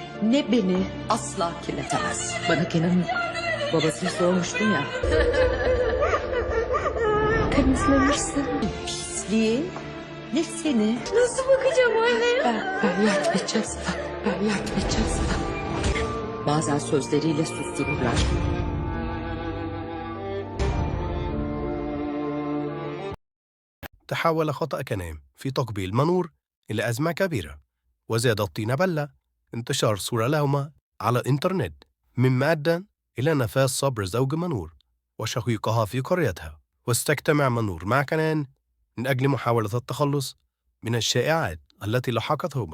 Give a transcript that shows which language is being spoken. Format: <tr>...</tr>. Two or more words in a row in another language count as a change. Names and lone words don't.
<tr>ne beni asla kirletemez. Bana Kenan'ın babasını sormuştun ya. Temizlemişsin. Pisliği ne seni? Nasıl bakacağım anne? Ben yardım edeceğim sana. Ben yardım edeceğim sana. Bazen sözleriyle sustururlar.</tr> <ar>تحول خطأ كنان في تقبيل منور إلى أزمة كبيرة، وزاد الطين بلة انتشار صورة لهما على الإنترنت، مما أدى إلى نفاذ صبر زوج منور وشقيقها في قريتها، واستجتمع منور مع كنان من أجل محاولة التخلص من الشائعات التي لحقتهما.</ar>